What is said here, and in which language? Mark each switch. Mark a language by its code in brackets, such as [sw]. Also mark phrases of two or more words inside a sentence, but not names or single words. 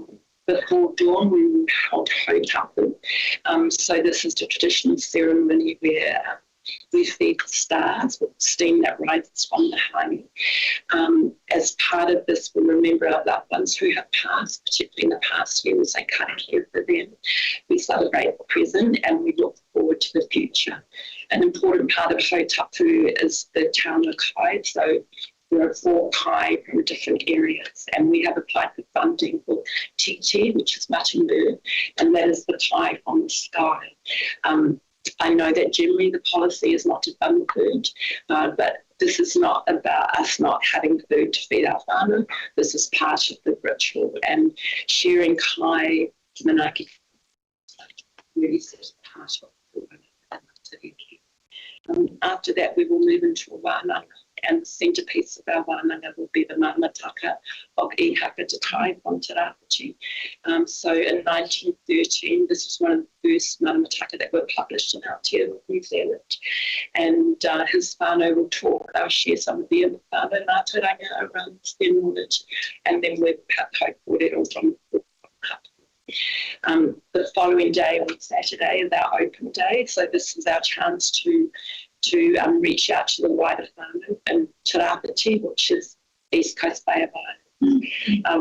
[en] Before dawn, we will hold hautapu. So this is the traditional ceremony where we feed the stars with steam that rises from the hangi. As part of this, we remember our loved ones who have passed, particularly in the past year. We say karakia for them. We celebrate the present and we look forward to the future. An important part of hautapu is the [mi] tauna kai. [en] So there are 4 kai from different areas, and we have applied for funding for Titi, which is Matamu, and that is the kai from the sky. I know that generally the policy is not to fund food, but this is not about us not having food to feed our whānau. This is part of the ritual, and sharing [mi] kai manaki [en] really is part of the after that, we will move into a wānanga, and the centrepiece of our wānanga will be the manamataka of Ihaka Te Tai from Te Rāwhiti. So in 1913, this was one of the first manamataka that were published in Aotearoa, New Zealand. And his whānau will talk, they'll share some of their [mi] whānau mātauranga [en] around their knowledge, and then we'll have kōrero from the following day on Saturday is our open day, so this is our chance to reach out to the wider whānau in Te Rāwhiti, which is East Coast Bay of Islands.